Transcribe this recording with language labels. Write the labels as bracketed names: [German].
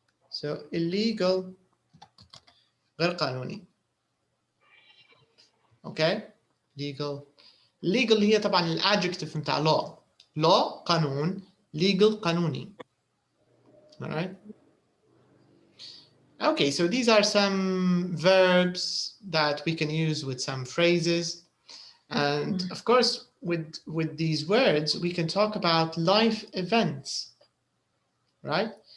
[English] So illegal, غير قانوني. Okay? Legal. [Arabic] Legal هي طبعا الادجكتيف بتاع law. [English] Law قانون, legal قانوني. All right? Okay, so these are some verbs that we can use with some phrases. And of course, with these words, we can talk about life events, right?